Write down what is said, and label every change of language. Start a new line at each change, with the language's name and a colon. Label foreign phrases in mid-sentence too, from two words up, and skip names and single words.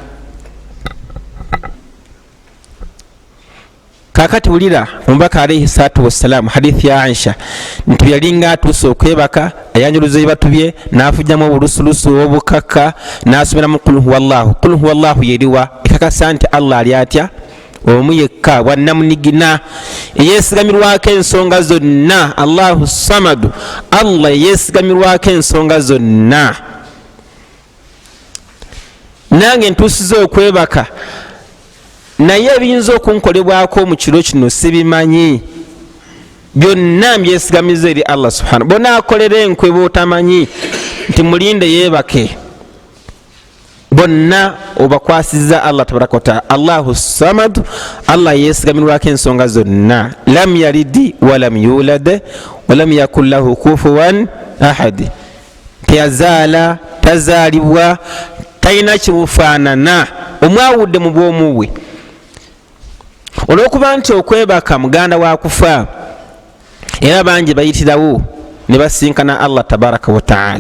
Ganda: Kakati wulira omubaka
Arabic: عليه الصلاة والسلام
Ganda: hadithi ya Aisha nti yalinga atuuse okwebaka ayanjuluza ebibatu bye n'afujjamu obulusulusu obukakka n'asomeramu
Arabic: قل هو الله. قل هو الله
Ganda: yeriwa ekakasa nti Allah ali atya omu yekka wannamunigina eyeesigamirwako ensonga zonna.
Arabic: الله الصمد
Ganda: Allah eyeesigamirwako ensonga zonna. Nange ntuusiza okwebaka naye ebiyinza okunkolebwako mu kiro kino sibimanyi, byonna mbyesigamiza eri Allah subhanahu. Bona akolera enkwe b'otamanyi nti mulinde yeebake, bonna obakwasiza Allah
Arabic: تبارك وتعالى. الله الصمد
Ganda: Allah yeesigamirwako ensonga zonna.
Arabic: لم يلد ولم يولد ولم يكن له كفوا أحد.
Ganda: Teyazaala tazaalibwa talina kibufaanana omwawudde mu bwomu bwe. Olwokuba nti okwebaka muganda wa kufa era bangi bayitirawo ne basinkana Allah
Arabic: تبارك وتعالى.